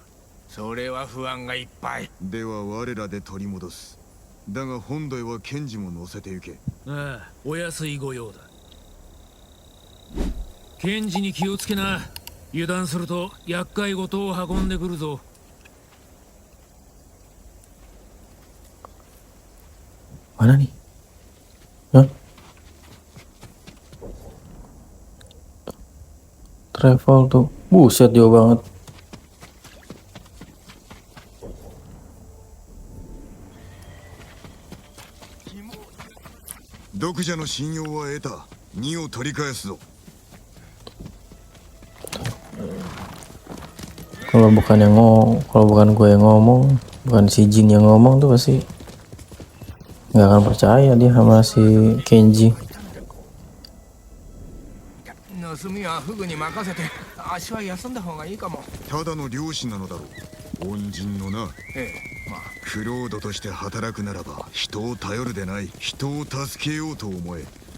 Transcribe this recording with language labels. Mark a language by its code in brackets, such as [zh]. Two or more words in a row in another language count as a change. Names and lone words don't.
[ja] それは不安がいっぱい。では我らで取り戻す。だが本土へはケンジも乗せて行け。ああ、お安い御用だ。ケンジに気をつけな。油断すると厄介事を運んでくるぞ。 [id] Mana nih? Hah? Travel tuh, buset jauh banget. [ja] 毒者の信用は得た。2を取り返すぞ。 [id] Kalau bukan kalau bukan gue yang ngomong, bukan si Jin yang ngomong tuh pasti nggak akan percaya dia sama si Kenji. [ja] 盗みはフグに任せて足は休んだ方がいいかも。ただの漁師なのだろう。恩人のな。ええ、まあクロードとして働くならば人を頼るでない。人を助けようと思え。